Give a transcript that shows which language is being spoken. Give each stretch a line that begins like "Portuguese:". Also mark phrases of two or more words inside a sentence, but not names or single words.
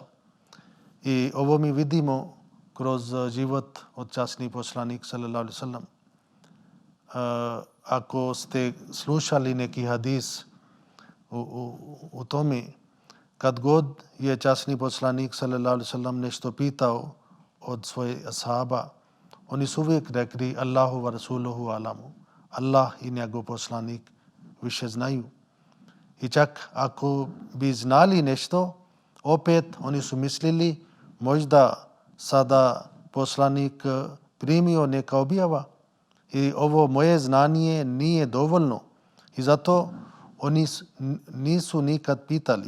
Bosnian: I ovo mi vidimo kroz život od časni poslanik
Arabic: صلى الله عليه وسلم.
Bosnian: Ako ste slušali neki hadis u tome, kad god je časni poslanik
Arabic: صلى الله عليه وسلم
Bosnian: nešto pitao od svoje ashaba, oni su uvijek rekli:
Arabic: الله ورسوله أعلم.
Bosnian: Allah i njegov poslanik više znaju. I čak ako bi znali nešto, opet oni su mislili možda sada poslanik primio neka objava i ovo moje znanje nije dovoljno i zato oni nisu nikad pitali.